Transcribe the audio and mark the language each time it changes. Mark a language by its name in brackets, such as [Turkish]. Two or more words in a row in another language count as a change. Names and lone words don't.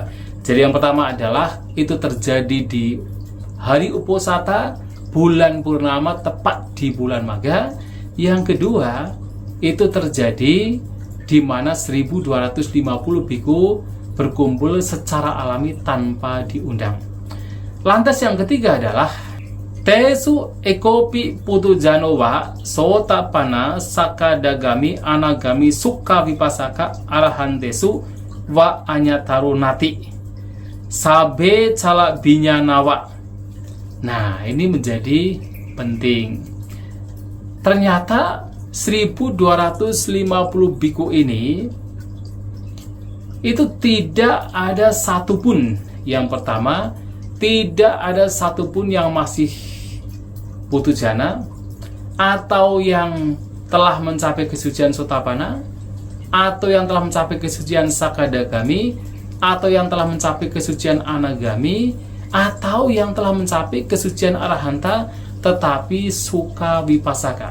[Indonesian] Jadi yang pertama adalah itu terjadi di hari Uposatha, bulan purnama, tepat di bulan Magha. Yang kedua, itu terjadi di mana 1250 biku berkumpul secara alami tanpa diundang. Lantas yang ketiga adalah [Pali] Tesu ekopi putujano wa sotapana sakadagami anagami sukha vipasaka arahantesu wa anyataro nati sabe cala binyanawa. [Indonesian] Nah, ini menjadi penting. Ternyata 1250 biku ini itu tidak ada satupun, yang pertama, tidak ada satupun yang masih putujana, atau yang telah mencapai kesucian Sotapanna, atau yang telah mencapai kesucian Sakadagami, atau yang telah mencapai kesucian Anagami, atau yang telah mencapai kesucian Arahanta tetapi Sukha Vipasaka.